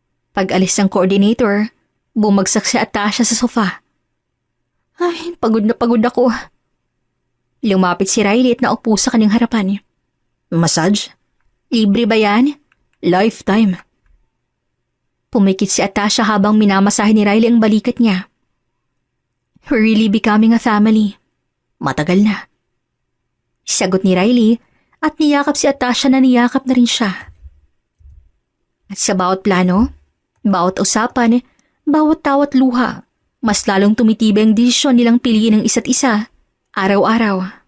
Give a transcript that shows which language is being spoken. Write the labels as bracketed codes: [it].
[tl] Pag-alis ng coordinator, bumagsak si Atasha sa sofa. Ay, pagod na pagod ako. Lumapit si Riley at naupo sa kanyang harapan. [en] Massage? [tl] Libre ba yan? [en] Lifetime. [tl] Pumikit si Atasha habang minamasahe ni Riley ang balikat niya. [en] We're really becoming a family. [tl] Matagal na. Sagot ni Riley at niyakap si Atasha na niyakap na rin siya. At sa bawat plano, bawat usapan, bawat tawat luha, mas lalong tumitibay ang desisyon nilang piliin ng isa't isa, araw-araw.